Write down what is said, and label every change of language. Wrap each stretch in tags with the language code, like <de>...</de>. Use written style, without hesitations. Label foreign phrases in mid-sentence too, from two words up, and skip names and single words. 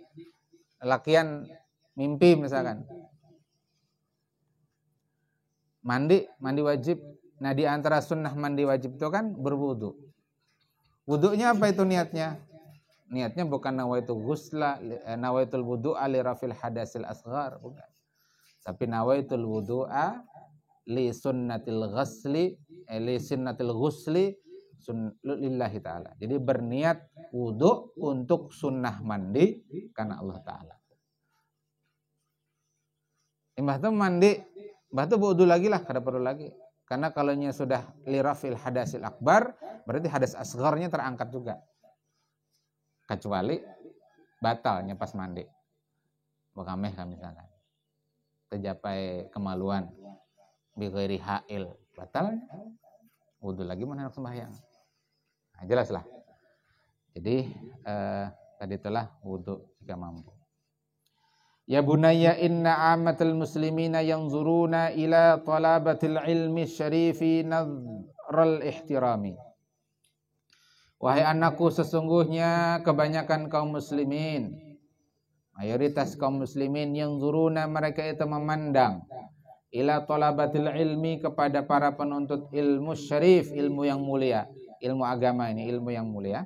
<bjn>Lakian mimpi misalkan. Mandi wajib. Nah, di antara sunnah mandi wajib itu kan berwudu. Wudunya apa itu niatnya? Niatnya bukan</bjn> <ar>نويت الغسل، نويت الوضوء لرفع الحدث الأصغر, bukan. Tapi نويت الوضوء لسنة الغسل، لله تعالى.</ar> <bjn>Jadi berniat wudu untuk sunnah mandi karena Allah Ta'ala. Mbah tuh mandi, mbah tuh wudu lagi lah, kada perlu lagi. Karena kalau nya sudah</bjn> <ar>لرفع الحدث الأكبر,</ar> <bjn>berarti hadas asgharnya terangkat juga. Kecuali batalnya pas mandi. Bekameh kan misalkan. Tercapai kemaluan</bjn> <ar>بغير حائل,</ar> <bjn>batal. Wudu lagi mana sembahyang. Nah, jelas lah. Jadi tadi telah wudu jika mampu.</bjn> <ar>يا بني إن عامة المسلمين ينظرون إلى طلبة العلم الشريف نظر الاحترام.</ar> <bjn>Wahai anakku, sesungguhnya kebanyakan kaum muslimin, mayoritas kaum muslimin yanzuruna, mereka itu memandang,</bjn> <ar>إلى طلبة العلم,</ar> <bjn>kepada para penuntut ilmu syarif, ilmu yang mulia, ilmu agama ini ilmu yang mulia.</bjn>